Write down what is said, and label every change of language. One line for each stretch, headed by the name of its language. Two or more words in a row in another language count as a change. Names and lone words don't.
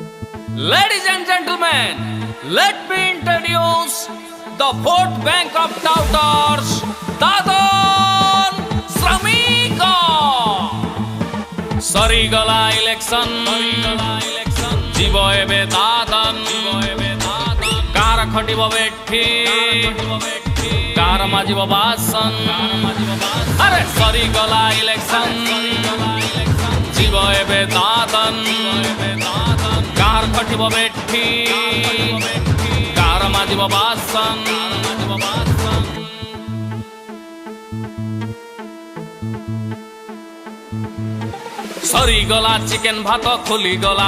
English: Ladies and gentlemen, let me introduce the vote bank of doubters, Dadan Shramika.
Odia: ସରିଗଲା election, ଯିବ ଏବେ Dadan, କାର ଖଟିବ ବେଠି, କାର ମାଜିବ ବାସନ. Are Sarigala election, Jibo ebe Dadan. କାର ଖଟିବ ବେଠି କାର ମାଜିବ ବାସନ ସରି ଗଲା ଚିକେନ ଭାତ ଖୋଲି ଗଲା